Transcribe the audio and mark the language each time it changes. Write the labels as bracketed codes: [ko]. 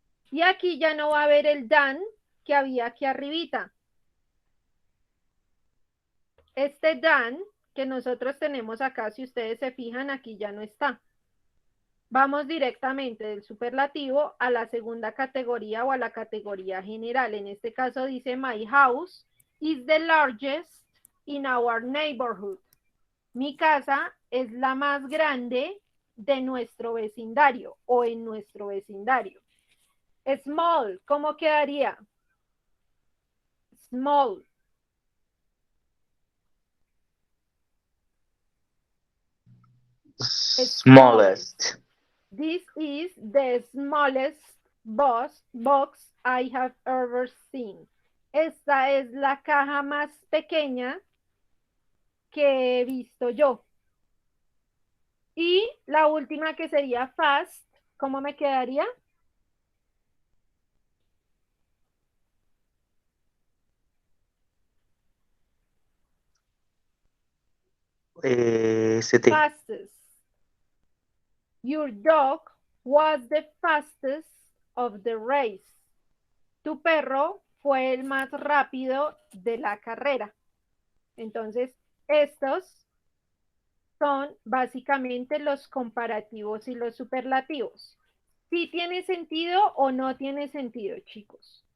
[es] Y aquí ya no va a haber el dan que había aquí arribita. Este dan que nosotros tenemos acá, si ustedes se fijan, aquí ya no está. Vamos directamente del superlativo a la segunda categoría o a la categoría general. En este caso dice, [en] my house is the largest in our neighborhood. [es] Mi casa es la más grande de nuestro vecindario o en nuestro vecindario. Small, ¿cómo quedaría? Small. [en] Smallest. This is the smallest box I have ever seen. [es] Esta es la caja más pequeña que he visto yo. Y la última que sería fast, ¿cómo me quedaría? [en] ST. Fastest. Your dog was the fastest of the race. [es] Tu perro fue el más rápido de la carrera. Entonces, estos son básicamente los comparativos y los superlativos. ¿Sí tiene sentido o no tiene sentido, chicos?